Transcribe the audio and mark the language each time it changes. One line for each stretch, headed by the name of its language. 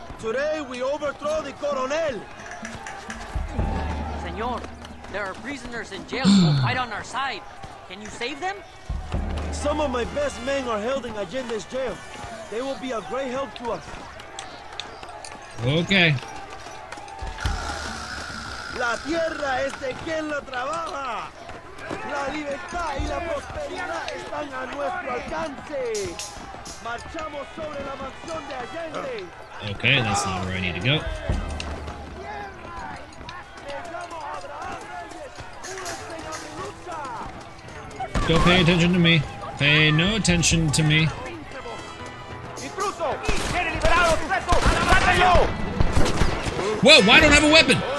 English: Today we overthrow the Coronel. Senor, there are prisoners in jail who will fight on our side. Can you save them? Some of my best men are held in Allende's jail. They will be a great help to us. Okay.
Spanish: La tierra es de quien la trabaja. La libertad y la prosperidad están a nuestro alcance. Marchamos sobre la mansión de Allende.
English: Okay, that's not where I need to go. Don't pay attention to me. Pay no attention to me. Whoa, why don't I have a weapon?